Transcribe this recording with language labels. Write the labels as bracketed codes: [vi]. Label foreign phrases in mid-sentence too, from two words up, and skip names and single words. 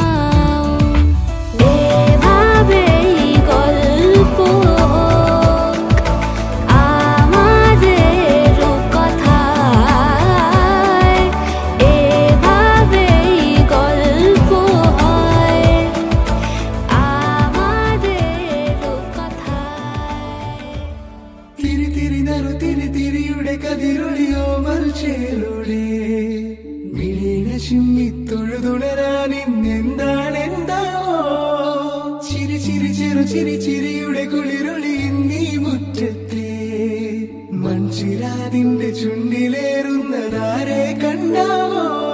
[bn] এভাবেই গল্প আমাদের রূপকথায় এভাবেই গল্প হয় আমাদের রূপকথায় [ml] തിരി തിരി നറു തിരി തിരിയുടെ കതിരൊളിയോ മൽച്ചേലൊളി മിഴിന ചിമ്മി തൊഴുതുണരാൻ ഇന്നെന്താണെന്താവോ ചിരി ചിരി ചെറു ചിരി ചിരിയുടെ കുളിരൊളി നീ മുറ്റത്തെ മൺചിരാതിന്റെ ചുണ്ടിലേറുന്നതാരെ കണ്ടാവോ